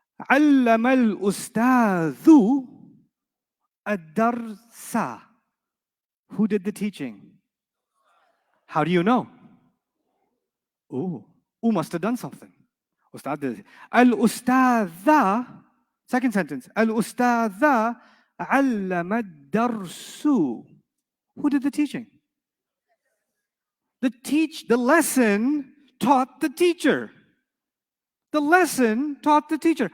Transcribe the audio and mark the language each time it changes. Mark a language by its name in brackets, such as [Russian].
[Arabic] علم الأستاذ الدرس. [English] Who did the teaching? How do you know? Ooh, must have done something. Ustad did. Al-Ustadha, second sentence. [Arabic] Al-Ustadha علم الدرس. [English] Who did the teaching? The lesson taught the teacher. The lesson taught the teacher.